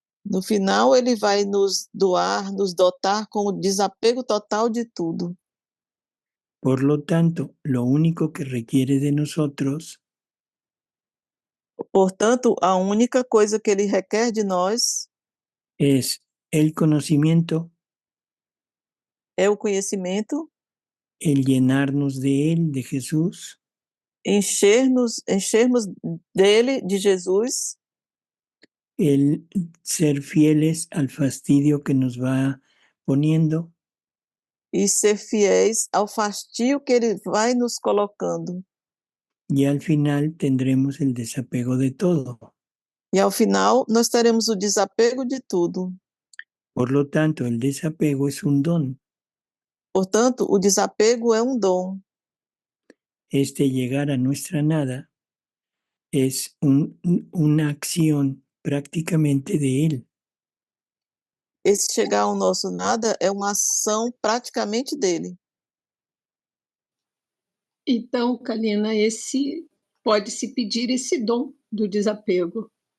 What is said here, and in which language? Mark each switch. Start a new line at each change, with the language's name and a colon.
Portuguese: no final ele vai nos doar, nos dotar com o desapego total de tudo.
Spanish: Por lo tanto, lo único que requiere de nosotros
Portuguese: Portanto, a única coisa que ele requer de nós
Spanish: es el conocimiento,
Portuguese: é o conhecimento,
Spanish: el llenarnos de él, de Jesús,
Portuguese: enchermos dele, de Jesus,
Spanish: el ser fieles al fastidio que nos va poniendo
Portuguese: e ser fiéis ao fastio que ele vai nos colocando.
Spanish: y al final tendremos el desapego de todo.
Portuguese: E ao final nós teremos o desapego de tudo.
Spanish: Por lo tanto, el desapego es un don.
Portuguese: Portanto, o desapego é um dom.
Spanish: Este llegar a nuestra nada es una acción prácticamente de él.
Portuguese: Esse chegar ao nosso nada é uma ação praticamente dele. Então, Kalina, pode-se pedir esse dom do desapego.